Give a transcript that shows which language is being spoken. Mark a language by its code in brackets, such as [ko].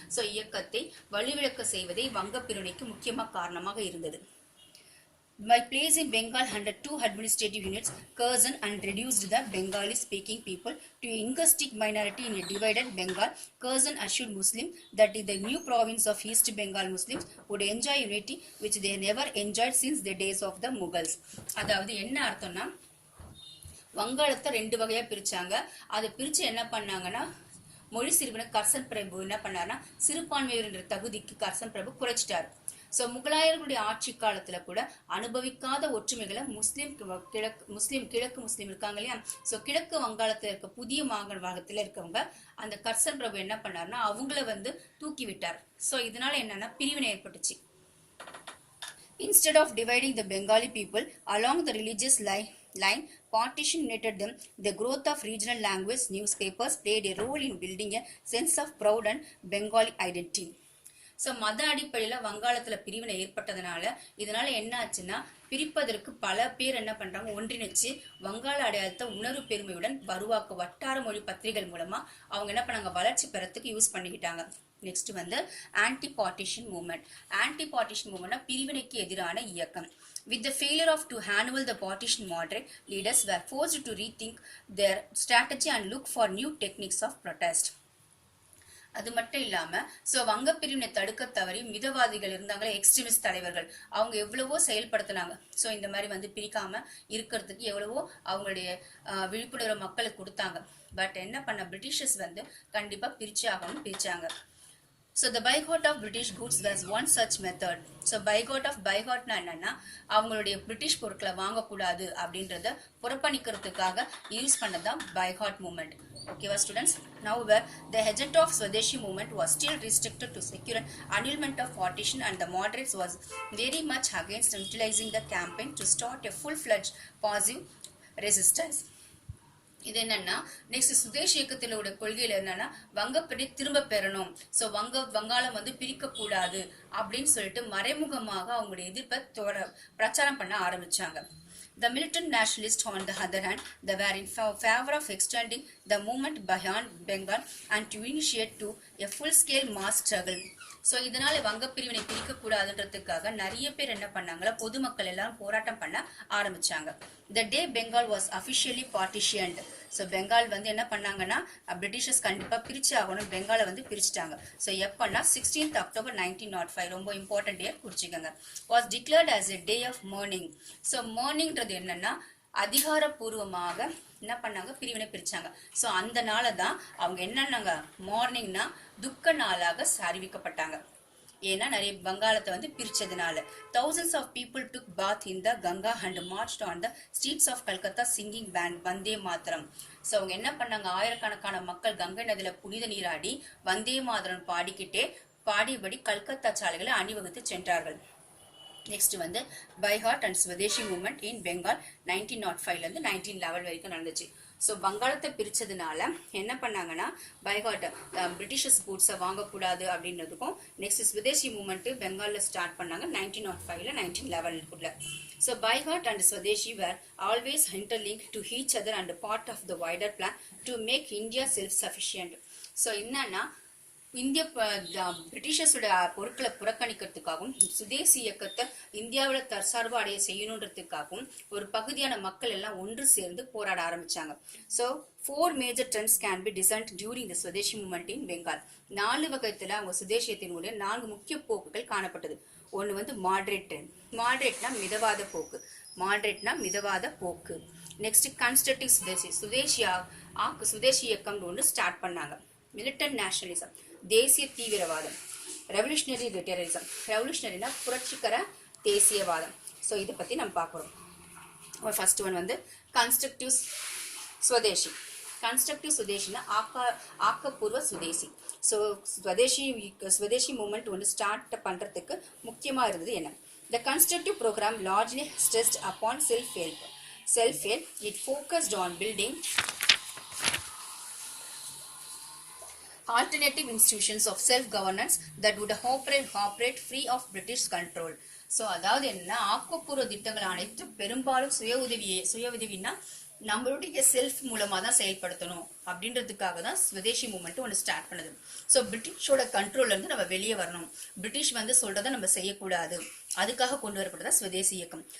[ta] So இயக்கத்தை வலுவிழக்க செய்வதே வங்க பிரிவினைக்கு முக்கியமாக காரணமாக இருந்தது. [en] By placing Bengal under two administrative units, Curzon and reduced the Bengali-speaking people to a linguistic minority in a divided Bengal, Curzon assured Muslims that the new province of East Bengal Muslims would enjoy unity which they never enjoyed since the days of the Mughals. [ta] அதாவது என்ன அர்த்தம்னா, வங்காளத்தை ரெண்டு வகையா பிரிச்சாங்க. அதை பிரிச்சு என்ன பண்ணாங்கன்னா, மொழி சிறுவன கர்சன் பிரபு என்ன பண்ணாருன்னா, சிறுபான்மையர் என்ற தகுதிக்கு கர்சன் பிரபு குறைச்சிட்டாரு. ஸோ முகலாயர்களுடைய ஆட்சி காலத்துல கூட அனுபவிக்காத ஒற்றுமைகளை கிழக்கு முஸ்லீம் இருக்காங்க இல்லையா. ஸோ கிழக்கு வங்காளத்துல இருக்க புதிய மாகாணத்தில் இருக்கவங்க அந்த கர்சன் பிரபு என்ன பண்ணாருன்னா, அவங்கள வந்து தூக்கி விட்டார். ஸோ இதனால என்னன்னா பிரிவினை ஏற்பட்டுச்சு. [en] Instead of dividing the Bengali people along the religious line, partition united them. The growth of regional language newspapers played a role in building a sense of proud and Bengali identity. [ta] So மத அடிப்படையில் வங்காளத்தில் பிரிவினை ஏற்பட்டதுனால இதனால என்ன ஆச்சுன்னா, பிரிப்பதற்கு பல பேர் என்ன பண்றாங்க, ஒன்றிணைச்சு வங்காள அடையாளத்தை உணர்வு பெருமையுடன் வருவாக்க வட்டார மொழி பத்திரிகைகள் மூலமா அவங்க என்ன பண்ணாங்க, வளர்ச்சி பெறத்துக்கு யூஸ் பண்ணிக்கிட்டாங்க. நெக்ஸ்ட் வந்து ஆன்டி பார்ட்டிஷன் மூவ்மெண்ட் பிரிவினைக்கு எதிரான இயக்கம். [en] With the failure of to handle the partition, moderate leaders were forced to rethink their strategy and look for new techniques of protest. [ta] அது மட்டும் இல்லாம சோ வங்க பிரிவினை தடுக்க தவறி மிதவாதிகள் இருந்தாங்களே, எக்ஸ்ட்ரீமிஸ்ட் தலைவர்கள், அவங்க எவ்வளவோ செயல்படுத்தினாங்க. சோ இந்த மாதிரி வந்து பிரிக்காம இருக்கிறதுக்கு எவ்வளவோ அவங்களுடைய விழிப்புணர்வு மக்களுக்கு கொடுத்தாங்க. பட் என்ன பண்ண, பிரிட்டிஷர்ஸ் வந்து கண்டிப்பா பிரிச்சாங்க. [en] So the boycott of British goods was one such method. [ta] So boycottனா என்னன்னா, அவங்களுடைய பிரிட்டிஷ் பொருட்களை வாங்கக்கூடாது அப்படின்றத புறக்கணிக்கிறதுக்காக யூஸ் பண்ணதான் boycott movement. [en] Okay, students. Now, the agenda of Swadeshi movement was still restricted to secure annulment of partition, and the moderates was very much against utilizing the campaign to start a full-fledged passive resistance. [ta] இது என்னன்னா, next Sudesh இயக்கத்திலோட கொள்கையில என்னன்னா, வங்கப்படி திரும்ப பெறணும், so வங்காளம் வந்து பிரிக்க கூடாது அப்படின்னு சொல்லிட்டு மறைமுகமாக அவங்களுடைய எதிர்ப்பை பிரச்சாரம் பண்ண ஆரம்பிச்சாங்க. [en] The militant nationalists, on the other hand, they were in favor of extending the movement beyond Bengal and to initiate to a full-scale mass struggle. [ta] So இதனால வங்க பிரிவினை பிரிக்க கூடாதுன்றதுக்காக நிறைய பேர் என்ன பண்ணாங்களா, பொதுமக்கள் எல்லாரும் போராட்டம் பண்ண ஆரம்பிச்சாங்க. The day Bengal was officially partitioned, so Bengal வந்து என்ன பண்ணாங்கன்னா, பிரிட்டிஷர்ஸ் கண்டிப்பா பிரிச்சு ஆகணும், பெங்காலை வந்து பிரிச்சுட்டாங்க. ஸோ எப்பன்னா 16th October 1905, ரொம்ப important day குறிச்சுக்கோங்க, was declared as a day of mourning. So mourningன்றது என்னன்னா, அதிகாரப்பூர்வமாக என்ன பண்ணாங்க, பிரிவினை பிரிச்சாங்க. ஸோ அந்த நாளை தான் அவங்க என்னன்னாங்க, மார்னிங்னா துக்க நாளாக அறிவிக்கப்பட்டாங்க. ஏன்னா நிறைய வங்காளத்தை வந்து பிரிச்சதுனால. [en] thousands of people took bath in the Ganga and marched on the streets of Calcutta singing band Vande Mataram. [ta] So அவங்க என்ன பண்ணாங்க, ஆயிரக்கணக்கான மக்கள் கங்கை நதியில புனித நீராடி வந்தே மாதரம் பாடிக்கிட்டே பாடியபடி கல்கத்தா சாலைகளை அணிவகுத்து சென்றார்கள். நெக்ஸ்ட் வந்து பைஹாட் and Swadeshi movement in Bengal 1905 இருந்து 1911 வரைக்கும் நடந்துச்சு. ஸோ வங்காளத்தை பிரிச்சதுனால என்ன பண்ணாங்கன்னா, பைஹாட் பிரிட்டிஷர்ஸ் கூட்ஸை வாங்கக்கூடாது அப்படின்றதுக்கும், நெக்ஸ்ட் ஸ்வதேசி மூவ்மெண்ட் பெங்காலில் ஸ்டார்ட் பண்ணாங்க 1905ல 1911. [en] So boycott and swadeshi were always interlink to each other and part of the wider plan to make India self sufficient. [ta] So என்னன்னா, இந்திய பிரிட்டிஷர்ஸோட பொருட்களை புறக்கணிக்கிறதுக்காகவும் சுதேசி இயக்கத்தை இந்தியாவில் தற்சார்பு அடைய செய்யணுன்றதுக்காகவும் ஒரு பகுதியான மக்கள் எல்லாம் ஒன்று சேர்ந்து போராட ஆரம்பிச்சாங்க. [en] So 4 major trends can be discerned during the Swadeshi movement in Bengal. [ta] 4 வகைத்துல அவங்க சுதேசியத்தினுடைய 4 முக்கிய போக்குகள் காணப்பட்டது. ஒன்று வந்து மாடரேட் ட்ரெண்ட். மாடரேட்னா மிதவாத போக்கு. மிதவாத போக்கு. நெக்ஸ்ட் கன்ஸ்ட்ரக்டிவ் சுதேசி. சுதேசி இயக்கம் ஒன்று ஸ்டார்ட் பண்ணாங்க. மிலிட்டன்ட் நேஷனலிசம், தேசிய தீவிரவாதம். Revolutionary terrorism. ரெவல்யூஷனரினா புரட்சிகர தேசியவாதம். ஸோ இதை பற்றி நம்ம பார்க்குறோம். ஃபர்ஸ்ட் ஒன் வந்து கன்ஸ்ட்ரக்டிவ் சுதேசி. கன்ஸ்ட்ரக்டிவ் சுதேசினா ஆக்கப்பூர்வ சுதேசி. ஸோ ஸ்வதேசி மூவ்மெண்ட் ஒன்று ஸ்டார்ட் பண்ணுறதுக்கு முக்கியமாக இருந்தது என்ன? [en] The constructive program largely stressed upon self-help. It focused on building alternative institutions of self-governance that would operate free of British control. [ta] So அதாவது என்ன, ஆக்கப்பூர்வ திட்டங்கள் அனைத்தும் பெரும்பாலும் சுய உதவினா நம்மளுடைய செல்ஃப் மூலமாக தான் செயல்படுத்தணும் அப்படின்றதுக்காக தான் ஸ்வதேசி மூவ்மெண்ட் ஒன்று ஸ்டார்ட் பண்ணுது. ஸோ பிரிட்டிஷோட கண்ட்ரோல்ல இருந்து நம்ம வெளியே வரணும், பிரிட்டிஷ் வந்து சொல்றதை நம்ம செய்யக்கூடாது, அதுக்காக கொண்டு வரப்பட்டதா ஸ்வதேசி இயக்கம்.